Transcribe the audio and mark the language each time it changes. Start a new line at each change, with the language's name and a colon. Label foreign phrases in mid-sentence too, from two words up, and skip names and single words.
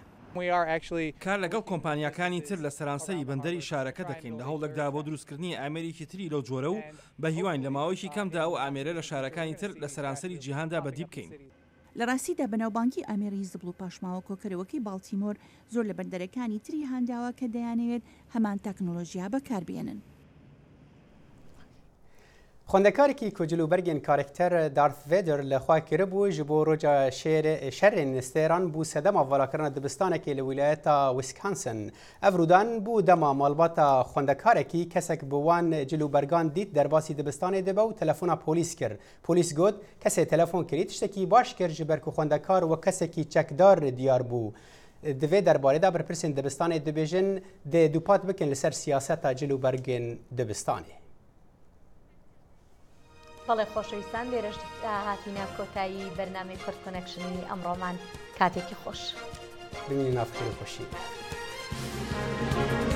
Central Kurdish: کار لەگەڵ کۆمپانیەکانی تر لە سەرانسەری بەندەری شارەکە دەکەین لە هەوڵێکدا بۆ دروستکردنی ئامێرێکی تری لەو جۆرە و بە هیوان لە ماوەیەکی کەمدا و ئامێرە لە شارەکانی تر لە سەرانسەری جیهاندا بەدی بکەین. لە ڕاستیدا بەناوبانکی ئامێری زبڵ و پاشماوە کۆکەرەوەکەی باڵتیمۆر زۆر لە بەندەرەکانی تری هانداوە کە دەیانەوێت هەمان تەکنۆلۆژیا بەکاربێنن.
Kurdish: خوندەکارێکی کوجلوبەرگên کارکتەر دارث ڤێدر لەخوا کرibû ji bo roja şerên nistêran bû sedema valakirina dibistanekê li wîlayeta Wisconsin. Ev rûdan bû dema malbata xwendekarekî kesek bi wan cilûbergan dît derbasî dibistanê dibe û telefona polîs kir. Polîs got kesê telefon kirî tiştekî baş kir ji ber ku xwendekar we kesekî çekdar diyar bû. Di vê derbarê de berpirsên dibistanê dibêjin dê dûpat bikin li ser siyaseta cilûbergên dibistanê.
Central Kurdish: بەڵێ خۆشەویستان لێرەش هاتینە کۆتایی بەرنامەی کورد کۆنەکشنی ئەمڕۆمان کاتێکی خۆش ببینین نافکر خۆشی.